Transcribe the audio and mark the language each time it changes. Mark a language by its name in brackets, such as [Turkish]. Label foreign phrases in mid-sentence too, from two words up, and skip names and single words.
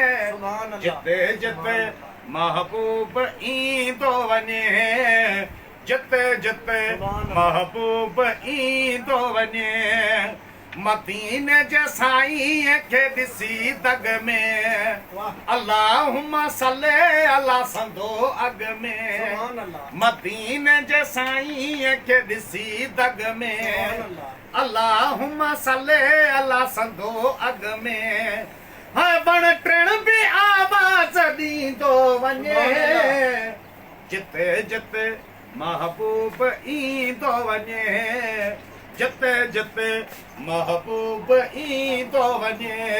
[Arabic] سبحان الله. [Sindhi] جتي جتي [Arabic] سبحان الله. [Sindhi] محبوب ايندو وڃي، جتي جتي [Arabic] سبحان الله. [Sindhi] محبوب ايندو وڃي، مديني جي سائين کي ڏسي دگ ۾. واهه. [Arabic] اللهم صل على [Sindhi] سندو اڳ ۾. [Arabic] سبحان الله. [Sindhi] مديني جي سائين کي ڏسي دگ ۾. [Arabic] سبحان الله. اللهم صل على [Sindhi] سندو اڳ ۾. ها، وڻ ٽڻ به آواز ڏيندو وڃي، جتي جتي محبوب ايندو وڃي، جتي جتي محبوب ايندو وڃي.